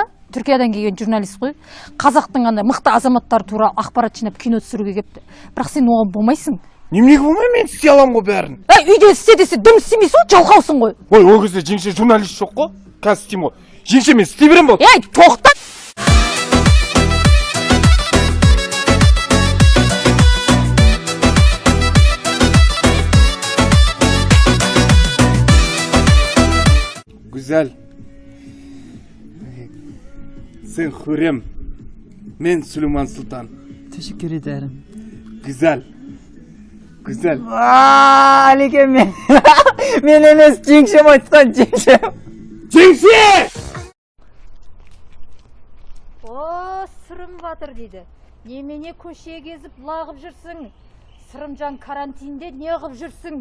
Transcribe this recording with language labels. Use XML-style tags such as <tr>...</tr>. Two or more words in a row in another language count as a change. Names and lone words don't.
<kk>Түркиядан келген журналист қой. Қазақтың андай мықты азаматтары туралы ақпарат жинап кино түсіруге келіпті. Бірақ сен оған болмайсың. Неменеге болмай, мен істей аламын ғой бәрін. Үйде істе десе дым істемейсің ғой, жалқаусың ғой. Ой, ол кезде жеңше журналист жоқ қой. Қазір істеймін ғой. Жеңше, мен істей берем болды. Тоқта!</kk> <tr>Güzel. Sen Hürrem. Men Süleyman Sultan. Teşekkür ederim. Güzel. Güzel.</tr> <kk>Әлеке мен. Мен емес, жеңшем айтқан жеңшем. О, Сырым Батыр дейді. Немене көше кезіп лағып жүрсің? Сырымжан карантинде не қып жүрсің?</kk>